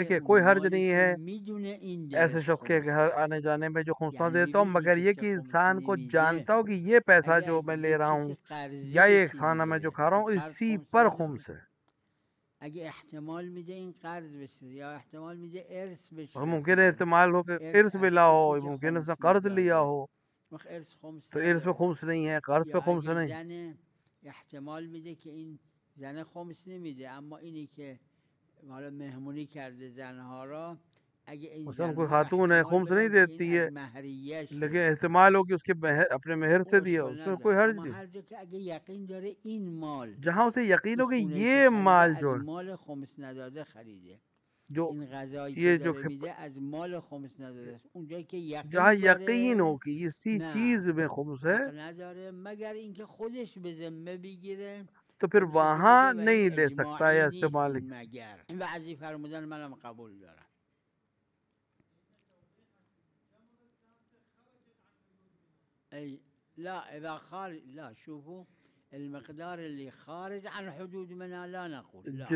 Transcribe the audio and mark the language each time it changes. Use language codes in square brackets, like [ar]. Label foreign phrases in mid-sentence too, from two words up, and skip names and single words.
[hi] देखिए [fa] اون [hi] कोई हर्ज [fa] مالی [hi] नहीं [fa] که [hi] है [fa] میدونه این [hi] ऐसे [fa] درش [hi] शख्स के [fa] خمس [hi] घर आने [fa] هست. [hi] जाने में जो खुमसा [fa] یعنی [hi] देता हूँ, [fa] ببین [hi] मगर ये [fa] کسی که [hi] कि [fa] خمس [hi] इंसान को [fa] نمیده [hi] जानता हो कि ये पैसा [fa] اگر [hi] जो मैं ले [fa] یه [hi] रहा [fa] کسی [hi] हूँ [fa] قرضی [hi] या [fa] یه [hi] ये एक [fa] چیزی [hi] खाना मैं जो [fa] گرفت [hi] खा रहा [fa] اون [hi] हूँ [fa] قرض [hi] इसी [fa] خمس [hi] पर [fa] نداره [hi] खुम्स है. [fa] اگه احتمال میده این قرض بشه یا احتمال میده ارث بهش [hi] और मुमकिन है [fa] رسیده [hi] इस्तेमाल हो कि [fa] ارث [hi] इर्स [fa] از [hi] मिला [fa] کسی [hi] हो, [fa] که [hi] मुमकिन है उसने [fa] خمس [hi] कर्ज लिया [fa] نداده [hi] हो, [fa] وقت ارث خمس [hi] तो इर्स पे [fa] نداره. [hi] खुम्स नहीं है, कर्ज पे [fa] یا [hi] खुम्स [fa] اگه [hi] नहीं. [fa] زن احتمال میده که این زن خمس نمیده اما اینی که حالا مهمونی کرده زنها را اگه این [hi] मसलन कोई [fa] زنها [hi] खातून है [fa] احتمال [hi] खुम्स नहीं [fa] بدن که این [hi] देती [fa] از [hi] है, लेकिन [fa] مهریشه [hi] एहतमाल हो कि उसके अपने मेहर [fa] او [hi] से दिया, [fa] اشکال [hi] उसमें कोई [fa] نداره [hi] हर्ज [fa] اما [hi] नहीं. [fa] هر جا که اگه یقین داره این مال [hi] जहाँ उसे यकीन [fa] این [hi] हो कि [fa] خونه که [hi] ये [fa] خریده [hi] माल [fa] از [hi] जो [fa] مال خمس نداده خریده [hi] जो [fa] این غذایی که [hi] ये जो [fa] داره میده از مال خمس نداده است اونجایی که [hi] जहाँ [fa] یقین [hi] यकीन हो [fa] داره [hi] कि इसी [fa] نه [hi] चीज में खुम्स है, [fa] حق نداره مگر اینکه خودش به ذمه بگیره [hi] तो फिर [fa] خمسشو [hi] वहाँ [fa] بده و این [hi] नहीं ले सकता [fa] اجماعی [hi] या [fa] نیست [hi] इस्तेमाल. [fa] این مگر این بعضی فرمودن منم قبول دارم. [ar] اي لا اذا خارج لا شوفوا المقدار اللي خارج عن حدود منا لا نقول لا